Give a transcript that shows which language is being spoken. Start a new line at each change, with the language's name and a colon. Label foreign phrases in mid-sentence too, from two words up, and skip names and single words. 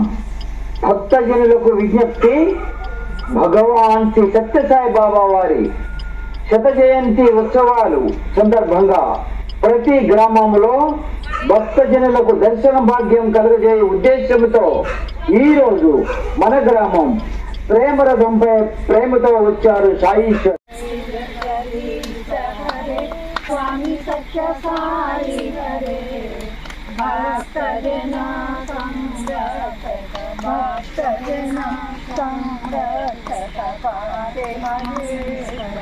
Telugu: భక్తజనులకు విజ్ఞప్తి, భగవాన్ శ్రీ సత్యసాయి బాబా వారి శత జయంతి ఉత్సవాలు సందర్భంగా ప్రతి గ్రామంలో భక్తజనులకు దర్శన భాగ్యం కలుగజేయ ఉద్దేశంతో ఈరోజు మన గ్రామం ప్రేమరథంపై ప్రేమతో వచ్చారు సాయీశ్వర్.
Sanskrit: स्वामी सत्य साई हरे भक्तजना संरक्षक भक्तजना संरक्षक पादे महेश्वर.